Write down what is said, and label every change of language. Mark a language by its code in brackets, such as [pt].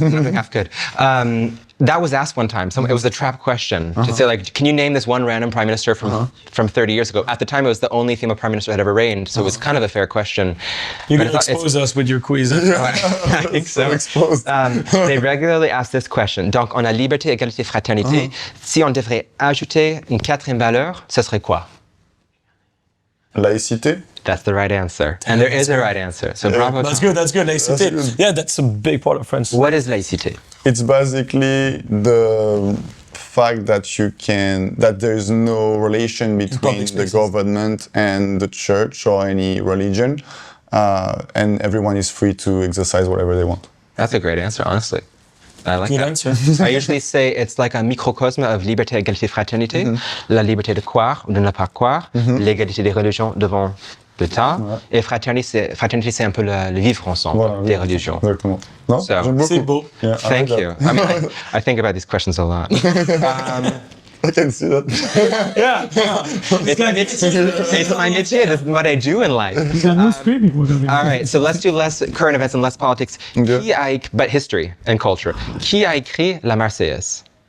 [en] Not doing half good. That was asked one time. It was a trap question to say, like, can you name this one random prime minister from 30 years ago? At the time, it was the only female prime minister that had ever reigned, so it was kind of a fair question. You're going to expose us with your quiz. I think so. They regularly ask this question. [fr] Donc, on a liberté, égalité, fraternité. Si on devrait ajouter une quatrième valeur, ce serait quoi? Laïcité. [en] That's the right answer. And there is a right answer. So bravo. That's good. Laïcité. Yeah, that's a big part of France. What is laïcité? It's basically the fact that there is no relation between the government and the church or any religion, and everyone is free to exercise whatever they want. That's a great answer, honestly. I like Good that. answer. I usually say it's like a microcosme of liberté, égalité, fraternité. [fr] La liberté de croire ou de ne pas croire, l'égalité des religions devant l'État, et fraternité, c'est un peu le vivre ensemble des religions. Exactement. Non, j'aime beaucoup. C'est beau. [en] Yeah, Thank you. I mean, I think about these questions a lot. I can see that. Yeah. It's my métier. This is what I do in life. All right, so let's do less current events and less politics. But history and culture. [fr] Qui a écrit la Marseillaise?